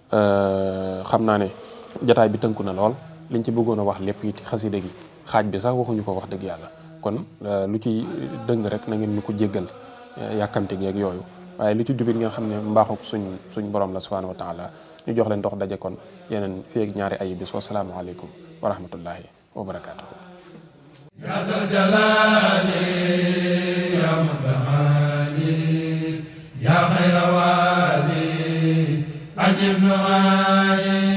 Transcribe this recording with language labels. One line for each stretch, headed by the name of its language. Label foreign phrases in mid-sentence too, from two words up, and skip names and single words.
Wolof: xam naa ne jataay bi tënku na lool liñ ci bëggoon a wax lépp it xasida gi xaaj bi sax waxuñu ko wax dëgg yàlla kon lu ci dëng rek na ngeen ñu ko jéggal yàkkamte gi ak yooyu waaye lu ci jubit ngeen xam ne mbaaxuk suñ borom la
Arabic: سبحانه وتعالى
Wolof: ñu jox leen dox daje kon yeneen fii ak ñaari ay bis
Arabic: والسلام عليكم ورحمة الله وبركاته يا ذا الجلال يا متعالي يا خير ولي مجيب